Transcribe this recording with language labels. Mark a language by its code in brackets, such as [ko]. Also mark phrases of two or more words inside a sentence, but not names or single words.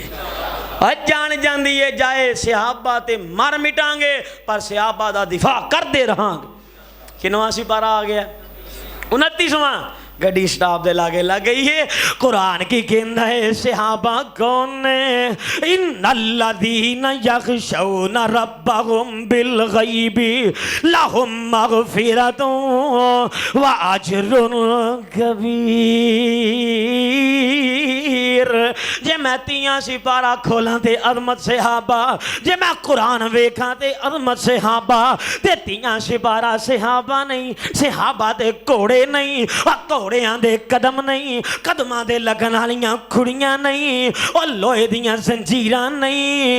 [pa] ਜਾਨ ਜਾਂਦੀ ਹੈ ਜਾਏ ਸਹਾਬਾ ਤੇ ਮਰ ਮਿਟਾਂਗੇ, ਪਰ ਸਹਾਬਾ ਦਾ ਦਿਫ਼ਾ ਕਰਦੇ ਰਹਾਂਗੇ। ਕਿਨਵਾ ਸਿਪਾਰਾ ਆ ਗਿਆ, 29ਵਾਂ। ਗੱਡੀ ਸਟਾਫ਼ ਦੇ ਲਾਗੇ ਲੱਗ ਗਈ ਹੈ। ਕੁਰਾਨ ਕੀ ਕਹਿਣਾ ਹੈ ਸਹਾਬਾ ਕੌਣ ਨੇ, [ar] إن الذين يخشون ربهم بالغيب لهم مغفرة وأجر كبير. [pa] ਜੇ ਮੈਂ 30 ਸਿਪਾਰਾ ਖੋਲ੍ਹਾਂ ਤੇ ਅਜ਼ਮਤ ਸਹਾਬਾ, ਜੇ ਮੈਂ ਕੁਰਾਨ ਵੇਖਾਂ ਤੇ ਅਜ਼ਮਤ ਸਹਾਬਾ। ਤੇ 30 ਸਿਪਾਰਾ ਸਹਾਬਾ ਨਹੀਂ, ਸਹਾਬਾ ਤੇ ਘੋੜੇ ਨਹੀਂ, ਘੋੜੀਆਂ ਦੇ ਕਦਮ ਨਹੀਂ, ਕਦਮਾਂ ਦੇ ਲੱਗਣ ਵਾਲੀਆਂ ਖੁੜੀਆਂ ਨਹੀਂ, ਔਰ ਲੋਹੇ ਦੀਆਂ ਜ਼ੰਜੀਰਾਂ ਨਹੀਂ।